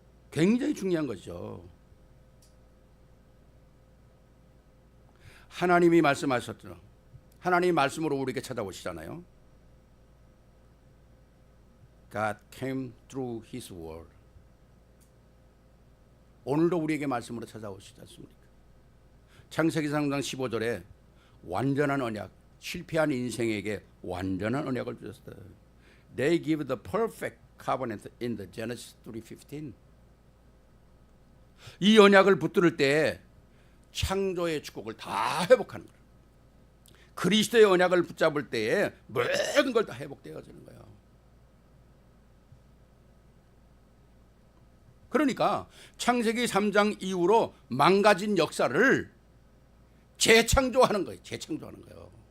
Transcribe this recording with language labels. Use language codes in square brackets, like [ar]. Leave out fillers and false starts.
[ko] 굉장히 중요한 거죠. 하나님이 말씀하셨죠. 하나님이 말씀으로 우리에게 찾아오시잖아요. [en] God came through His word. [ko] 오늘도 우리에게 말씀으로 찾아오시지 않습니까? 창세기 3장 15절에 완전한 언약, 실패한 인생에게 완전한 언약을 주셨어요. [en] They give the perfect covenant in the Genesis 3:15. [ko] 이 언약을 붙들 때 창조의 축복을 다 회복하는 거예요. 그리스도의 언약을 붙잡을 때에 모든 걸 다 회복되어지는 거예요. 그러니까 창세기 3장 이후로 망가진 역사를 재창조하는 거예요. 재창조하는 거예요.